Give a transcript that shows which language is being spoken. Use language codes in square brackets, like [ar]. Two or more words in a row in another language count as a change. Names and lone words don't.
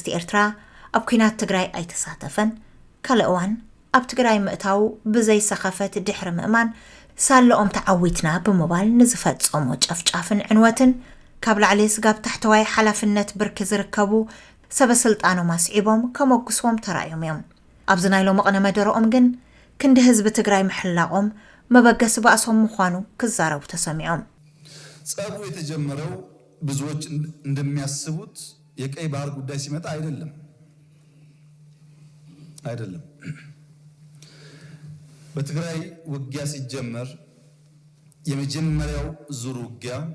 [ti] ኤርትራ ኣብ ኩናት ትግራይ ኣይተሳተፈን ካልእዋን ኣብ ትግራይ ምእታው ብዘይ ሰኸፈት ድሕሪ ምእማን ሳለኦም ተዓዊትና ብምባል ንዝፈጸሞ ጨፍጫፍን ዕንወትን ካብ ላዕሊ ስጋብ ታሕተዋይ ሓላፍነት ብርኪ ዝርከቡ ሰበስልጣኖም ኣስዒቦም ከመጉስዎም ተራእዮም እዮም ኣብዚ ናይ ሎሚ ቅነ መደረኦም ግን ክንዲ ህዝቢ ትግራይ ምሕላቆም መበገስ ባእሶም ምዃኑ ክዛረቡ ተሰሚዖም [am] ጸቡ የተጀመረው ብዙዎች እንደሚያስቡት የቀይ ባህር ጉዳይ ሲመጣ አይደለም በትግራይ ውጊያ ሲጀመር የመጀመሪያው ዙር ውጊያ